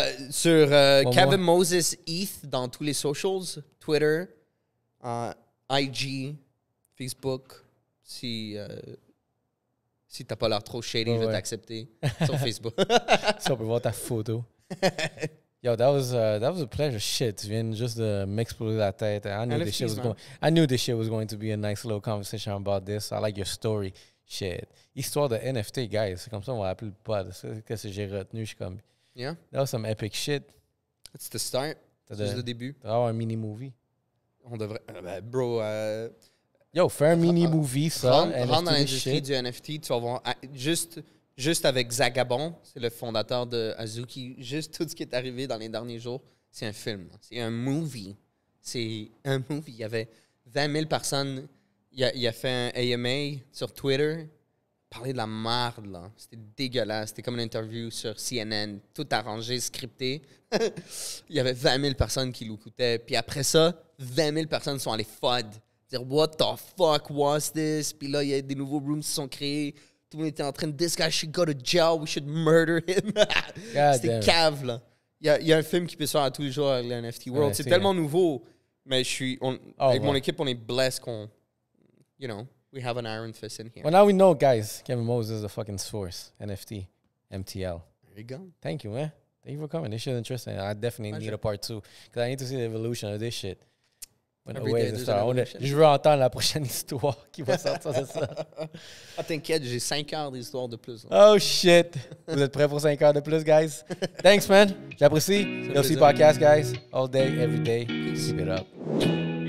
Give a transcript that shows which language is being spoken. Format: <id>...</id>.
<fr>Sur Kevin Moses ETH dans tous les socials, Twitter, IG, Facebook. Si t'as pas l'air trop shady, je vais t'accepter sur Facebook. Si on peut voir ta photo.</fr> <en>Yo, that was a pleasure.</en> <fr>Shit, tu viens juste de m'exploser la tête.</fr> <en>I knew this shit was going to be a nice little conversation about this. I like your story. Shit.</en> <fr>Histoire de NFT,</fr> <en>guys.</en> <fr>C'est comme ça on va appeler le pod. C'est ce que j'ai retenu. Je suis comme...</fr> <en>Yeah. That was some epic shit. It's the start.</en> <fr>C'est juste le début. Tu vas avoir un mini-movie. On devrait... bro... Yo, fais un mini-movie, ça. Rentre dans l'industrie du NFT, tu vas voir... Juste avec Zagabond, c'est le fondateur de Azuki, juste tout ce qui est arrivé dans les derniers jours, c'est un film. C'est un movie. C'est un movie. Il y avait 20 000 personnes. Il a fait un AMA sur Twitter. Parler de la merde, là. C'était dégueulasse. C'était comme une interview sur CNN, tout arrangé, scripté. Il y avait 20 000 personnes qui l'écoutaient. Puis après ça, 20 000 personnes sont allées FUD. Dire «</fr> <en>What the fuck was this?</en> <fr>» Puis là, il y a des nouveaux rooms qui sont créés. Tout le monde était en train de «</fr> <en>This guy should go to jail. We should murder him.</en> <fr>» C'était cave, là. Il y a un film qui peut se faire à tous les jours avec le NFT World. C'est tellement nouveau. Mais avec mon équipe, on est blessed qu'on...</fr> <en>You know... We have an iron fist in here. Well, now we know, guys. Kevin Moses is the fucking source. NFT, MTL. There you go. Thank you, man. Thank you for coming. This shit is interesting. I definitely need a part 2 because I need to see the evolution of this shit.</en> <fr>Je veux entendre la prochaine histoire qui va sortir de ça. Ah, t'inquiète, j'ai 5 heures d'histoire de plus.</fr> <en>Oh, shit.</en> <fr>Vous êtes prêts pour 5 heures de plus, guys?</fr> <en>Thanks, man.</en> <fr>J'apprécie.</fr> <en>LC Podcast, guys. All day, every day. Keep it up.</en>